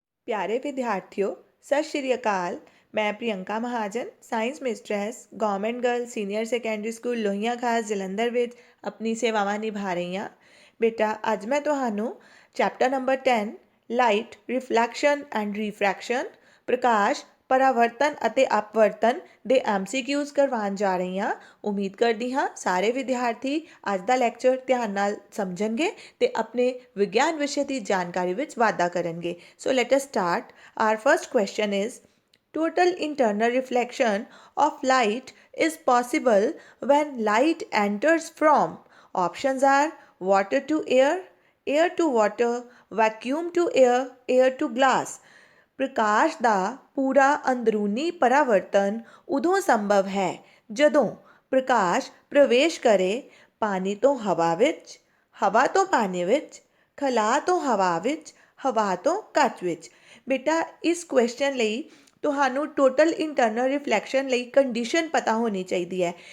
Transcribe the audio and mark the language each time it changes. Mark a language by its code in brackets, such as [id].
[hi] प्यारे विद्यार्थियों, सत श्री अकाल। [pa] मैं प्रियंका महाजन science मिस्ट्रैस government girl senior secondary school Lohian ਖਾਸ ਜਲੰਧਰ ਵਿੱਚ ਆਪਣੀ ਸੇਵਾਵਾਂ ਨਿਭਾ ਰਹੀ ਹਾਂ। ਬੇਟਾ, ਅੱਜ ਮੈਂ ਤੁਹਾਨੂੰ chapter number 10 light reflection and ਰੀਫਰੈਕਸ਼ਨ ਪ੍ਰਕਾਸ਼ ਪਰਾਵਰਤਨ ਅਤੇ ਅਪਵਰਤਨ ਦੇ MCQs ਕਰਵਾਉਣ ਜਾ ਰਹੀ ਹਾਂ। ਉਮੀਦ ਕਰਦੀ ਹਾਂ ਸਾਰੇ ਵਿਦਿਆਰਥੀ ਅੱਜ ਦਾ ਲੈਕਚਰ ਧਿਆਨ ਨਾਲ ਸਮਝਣਗੇ ਤੇ ਆਪਣੇ ਵਿਗਿਆਨ ਵਿਸ਼ੇ ਦੀ ਜਾਣਕਾਰੀ ਵਿੱਚ ਵਾਧਾ ਕਰਨਗੇ। [en] So let us start. Our first question is total internal reflection of light is possible when light enters from options are water to air, air to water, vacuum to air, air to glass। [pa] ਪ੍ਰਕਾਸ਼ ਦਾ ਪੂਰਾ ਅੰਦਰੂਨੀ ਪਰਾਵਰਤਨ ਉਦੋਂ ਸੰਭਵ ਹੈ ਜਦੋਂ ਪ੍ਰਕਾਸ਼ ਪ੍ਰਵੇਸ਼ ਕਰੇ ਪਾਣੀ ਤੋਂ ਹਵਾ ਵਿੱਚ, ਹਵਾ ਤੋਂ ਪਾਣੀ ਵਿੱਚ, ਖਲਾ ਤੋਂ ਹਵਾ ਵਿੱਚ, ਹਵਾ ਤੋਂ ਕੱਚ ਵਿੱਚ। ਬੇਟਾ, ਇਸ ਕੁਐਸਚਨ ਲਈ ਤੁਹਾਨੂੰ ਟੋਟਲ ਇੰਟਰਨਲ ਰਿਫਲੈਕਸ਼ਨ ਲਈ ਕੰਡੀਸ਼ਨ ਪਤਾ ਹੋਣੀ ਚਾਹੀਦੀ ਹੈ।